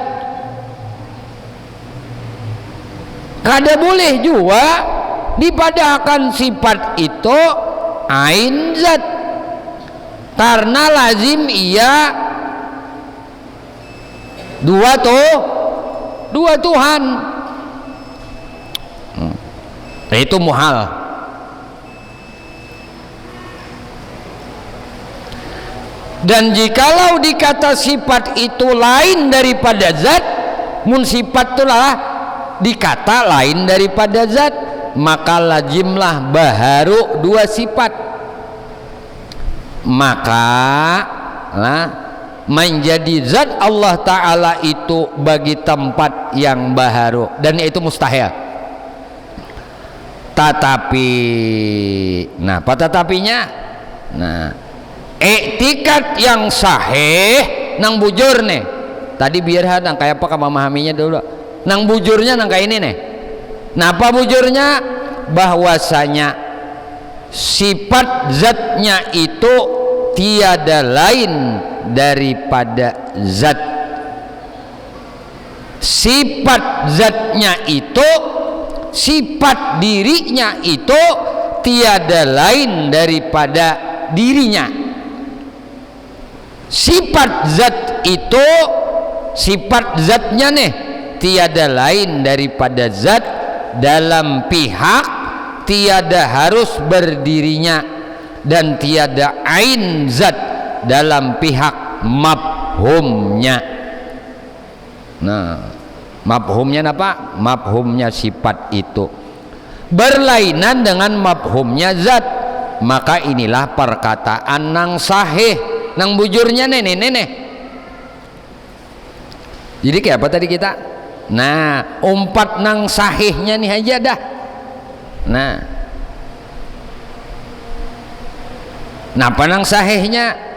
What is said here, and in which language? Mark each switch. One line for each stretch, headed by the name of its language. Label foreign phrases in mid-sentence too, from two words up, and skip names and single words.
Banjar: Kada boleh juga dipadahkan sifat itu ain zat, karena lazim ia dua Tuhan. Itu muhal. Dan jikalau dikata sifat itu lain daripada zat, mun sifat itulah dikata lain daripada zat, maka lazimlah baharu dua sifat, maka menjadi zat Allah Ta'ala itu bagi tempat yang baharu, dan itu mustahil. Tetapi apa tetapinya? Iktikad yang sahih nang bujur nih tadi, biar nang kayak apa memahaminya dulu. Nang bujurnya nang kayak ini nih. Apa bujurnya? Bahwasanya sifat zatnya itu tiada lain daripada zat. Sifat zatnya itu, sifat dirinya itu tiada lain daripada dirinya. Sifat zat itu, sifat zatnya nih tiada lain daripada zat dalam pihak tiada harus berdirinya, dan tiada ain zat dalam pihak mafhumnya. Mafhumnya apa? Mafhumnya sifat itu berlainan dengan mafhumnya zat, maka inilah perkataan nang sahih, nang bujurnya nenek. Jadi kayak apa tadi kita? Nah, umpat nang sahihnya nih aja dah. Nah, napa nang sahihnya?